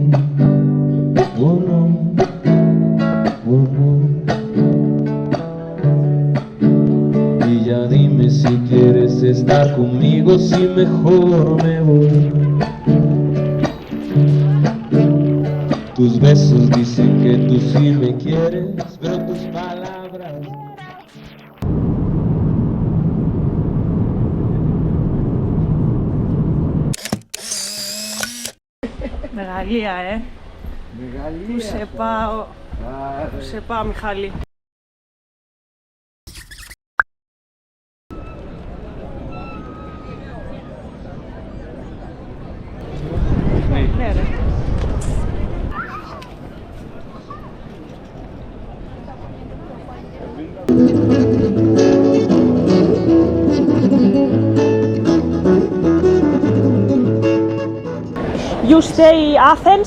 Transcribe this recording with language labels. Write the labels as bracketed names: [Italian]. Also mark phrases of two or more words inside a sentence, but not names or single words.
[Spanish] y ya dime si quieres estar conmigo, si mejor me voy. Tus besos dicen que tú sí me quieres, pero tus palabras... [Greek] Μεγαλεία, Μεγαλεία. Πού σε πάω, πού σε πάω, Μιχάλη. Ναι, ρε. [English] You stay Athens?